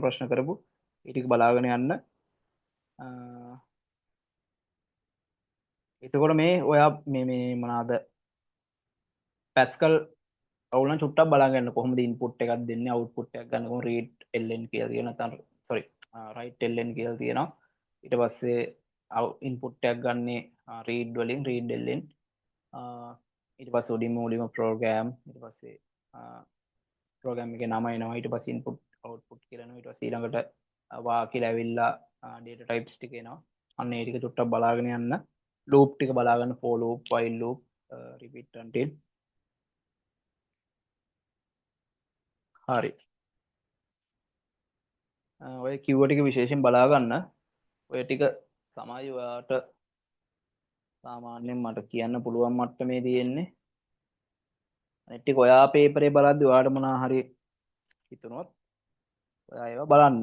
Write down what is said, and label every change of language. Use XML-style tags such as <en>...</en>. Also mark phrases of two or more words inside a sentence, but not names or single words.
<si>ප්‍රශ්න කරපු ඒ ටික බලාගෙන යන්න. එතකොට මේ ඔයා මේ මොනවාද පැස්කල් අවුලන් චුට්ටක් බලාගන්න කොහොමද ඉන්පුට් එකක් දෙන්නේ අවුට්පුට් එකක් ගන්න කොහොමද</si> <en>read ln</en> <si>කියලා තියෙනවා නැත්නම්</si> <en>sorry write ln</en> <si>කියලා තියෙනවා. ඊට පස්සේ ඉන්පුට් එකක් ගන්නේ රීඩ් වලින්</si> <en>read ln</en> <si>ඊට පස්සේ මුලින්ම ප්‍රෝග්‍රෑම් ඊට පස්සේ ප්‍රෝග්‍රෑම් එකේ නම එනවා ඊට පස්සේ</si> <en>input output</en> <si>කියලා එනවා ඊට පස්සේ ඊළඟට වාක්‍යල ඇවිල්ලා</si> <en>data types</en> <si>ටික එනවා. අන්න ඒ ටික චුට්ටක් බලාගෙන යන්න. loop ටික බලාගන්න</si> <en>for loop while loop repeat until</en> <si>හරි. ඔය කිව්ව ටික විශේෂයෙන් බලා ගන්න. ඔය ටික තමයි ඔයාට සාමාන්‍යයෙන් මට කියන්න පුළුවන් මට්ටමේ තියෙන්නේ. අනිත් ටික ඔයා පේපරේ බලද්දි ඔයාට මොනවා හරි හිතුනොත් ඔයා ඒවා බලන්න.</si>